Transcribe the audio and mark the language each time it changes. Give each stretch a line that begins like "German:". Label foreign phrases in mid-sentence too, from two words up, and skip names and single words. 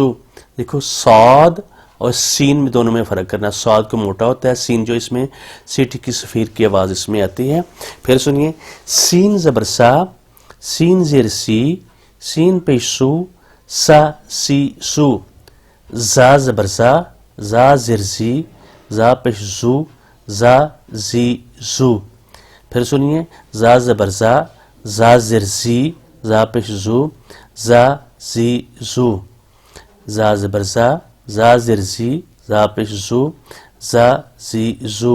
Urdu: دیکھو صاد اور سین میں دونوں میں فرق کرنا. صاد کو موٹا ہوتا ہے، سین جو اس میں سیٹی کی صفیر کی آواز اس میں آتی ہے. پھر سنیے، سین زبر سا، سین زیر سی، سین پیش سو، سا سی سو. زا زبر زا، زا زیر زی، زا پیش زو، زا زی زو. پھر سنیے، زا زبر زا، زا زیر زی، زا پیش زو، زا زی زو. زا زبر زا، زا زیر زی، زا پیش زو، زا زی زو.